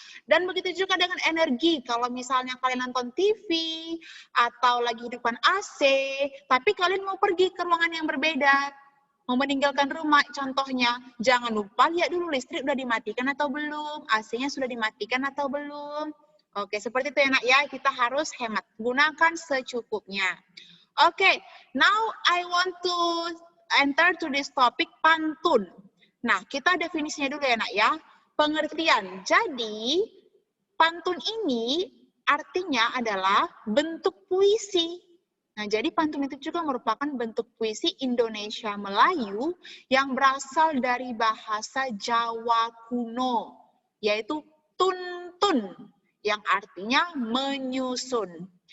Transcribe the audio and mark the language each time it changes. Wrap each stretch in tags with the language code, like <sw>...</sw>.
<id>Dan begitu juga dengan energi, kalau misalnya kalian nonton TV atau lagi hidupkan AC, tapi kalian mau pergi ke ruangan yang berbeda, mau meninggalkan rumah, contohnya, jangan lupa lihat dulu listrik udah dimatikan atau belum, AC-nya sudah dimatikan atau belum. Oke, seperti itu ya nak ya, kita harus hemat, gunakan secukupnya.</id> <en>Oke, now I want to enter to this topic pantun.</en> <id>Nah, kita definisinya dulu ya nak ya, pengertian. Jadi, pantun ini artinya adalah bentuk puisi. Nah, jadi pantun itu juga merupakan bentuk puisi Indonesia Melayu yang berasal dari bahasa Jawa kuno, yaitu tuntun, yang artinya menyusun.</id>